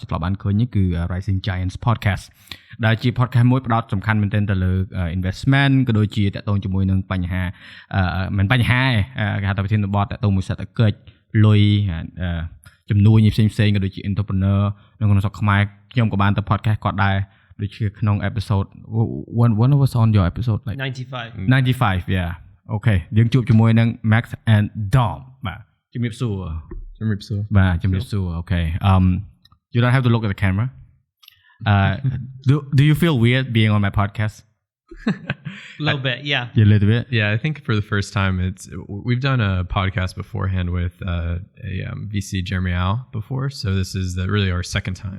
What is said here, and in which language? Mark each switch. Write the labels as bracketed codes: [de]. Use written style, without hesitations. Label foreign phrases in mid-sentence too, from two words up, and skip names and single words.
[km] ធ្លាប់បានឃើញនេះគឺ Rising Giants podcast ដែលជា podcast មួយផ្ដោតសំខាន់មែនទែនទៅលើ investment ក៏ដូចជាតាក់ទងជាមួយនឹង បញ្ហាមិនបញ្ហាគេហៅថាប្រធានបទតាក់ទងមួយសេដ្ឋកិច្ចលុយចំនួនផ្សេងៗក៏ដូចជា entrepreneur នៅក្នុងស្រុកខ្មែរខ្ញុំក៏បានទៅ podcast គាត់ដែរដូចជាក្នុង [en] episode one was on your episode like 95 yeah okay [km] យើងជួបជាមួយនឹង Max and Dom បាទជំរាបសួរបាទជំរាបសួរ [en] okay you don't have to look at the camera do you feel weird being on my podcast a little bit yeah a little bit yeah I think for the first time we've done a podcast beforehand with VC Jeremy Al before so this is really our second time